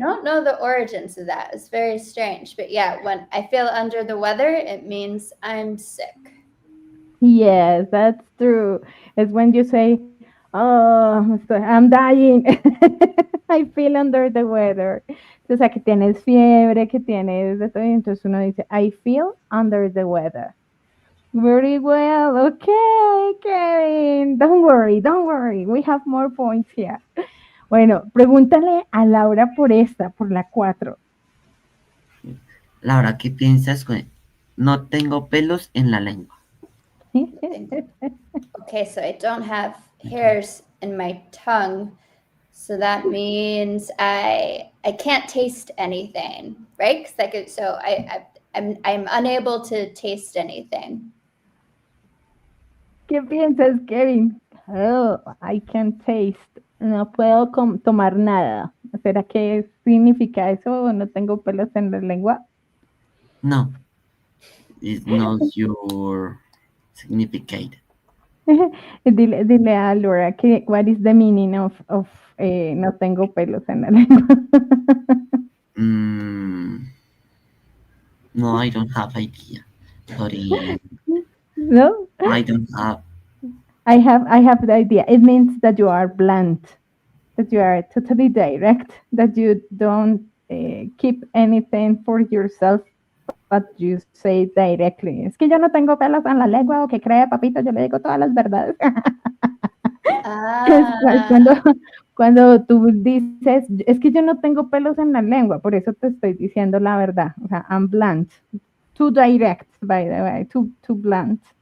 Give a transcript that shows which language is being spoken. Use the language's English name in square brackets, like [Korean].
[English] don't know the origins of that. It's very strange. But yeah, when I feel under the weather, it means I'm sick. Yes, that's true. It's when you say, Oh, I'm dying. I feel under the weather. [Spanish] O sea, que tienes fiebre, que tienes de todo. Y entonces uno dice, [English] I feel under the weather. Very well. Okay, Kevin. Don't worry, don't worry. We have more points here. [Spanish] Bueno, pregúntale a Laura por esta, por la 4. Laura, ¿qué piensas con no tengo pelos en la lengua? [English] Okay, so I don't have hairs in my tongue. So that means I can't taste anything, right? 'Cause I'm unable to taste anything. [Spanish] ¿Qué piensas, [English] Kevin? Oh, I can taste. [Spanish] No puedo tomar nada. ¿Será que significa eso? ¿No tengo pelos en la lengua? [English] No, it's not your significant. [Spanish] Dile a Laura que [English] what is the meaning of [Spanish] no tengo pelos en la lengua. [English] Mm, no, I don't have idea. Sorry, No, I don't have. I have the idea. It means that you are blunt, that you are totally direct, that you don't keep anything for yourself, but you say directly. [Spanish] Es que yo no tengo pelos en la lengua o que cree, papito, yo le digo todas las verdades. Es Ah, cuando tú dices, es que yo no tengo pelos en la lengua, por eso te estoy diciendo la verdad. O sea, [English] I'm blunt. Too direct, by the way, too blunt.